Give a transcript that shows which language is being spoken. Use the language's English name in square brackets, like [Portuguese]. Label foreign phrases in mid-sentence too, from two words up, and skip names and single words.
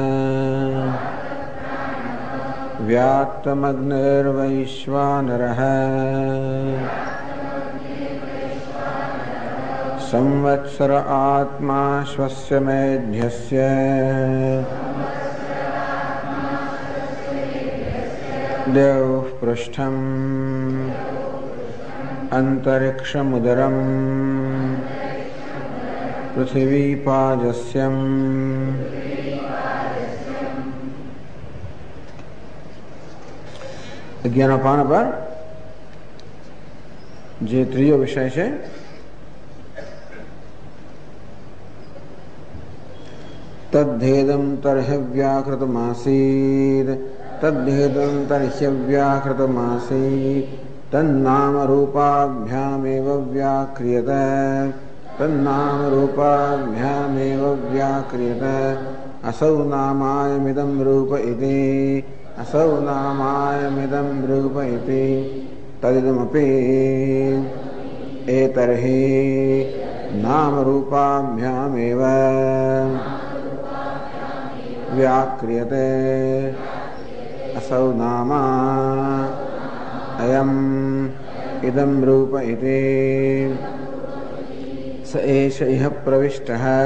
[Sanskrit] व्यात्तमग्निर्वैश्वानरः संवत्सर आत्मा श्वस्य मेध्यस्य द्यौः पृष्ठम् अन्तरिक्षमुदरम् पृथिवीपाजस्यम्। [Gujarati] જ્ઞાનપાન પર જે ત્રીજો વિષય છે [Sanskrit] તદ્ધેદં તર્હવ્યાકૃતમાસીદ તદ્ધેદં તર્હવ્યાકૃતમાસીદ તન્નામરૂપાભ્યામેવ વ્યાક્રિયતે તન્નામરૂપાભ્યામેવ વ્યાક્રિયતે असौ नामायमिदं रूप इति असौ नामायमिदं रूप इति तदिदमपि एतर्हि नामरूपाभ्यामेव व्याक्रियते असौ नाम अयम् इदं रूप इति स एष इह प्रविष्टः